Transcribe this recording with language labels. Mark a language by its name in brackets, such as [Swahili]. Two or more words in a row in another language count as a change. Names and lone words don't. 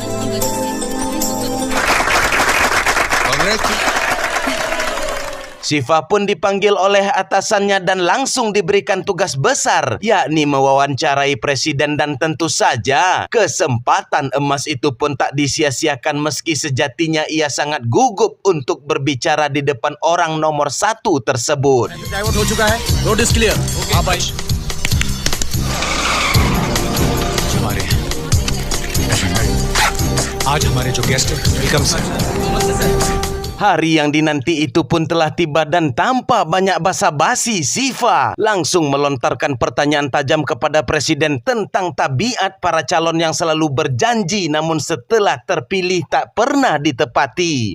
[Indonesian] Sifa pun dipanggil oleh atasannya dan langsung diberikan tugas besar, yakni mewawancarai presiden, dan tentu saja kesempatan emas itu pun tak disia-siakan meski sejatinya ia sangat gugup untuk berbicara di depan orang nomor 1 tersebut. [Hindi] आज हमारे जो गेस्ट हैं, [English] welcome sir. [Indonesian] Hari yang dinanti itu pun telah tiba dan tanpa banyak basa-basi, Sifa langsung melontarkan pertanyaan tajam kepada presiden tentang tabiat para calon yang selalu berjanji namun setelah terpilih tak pernah ditepati.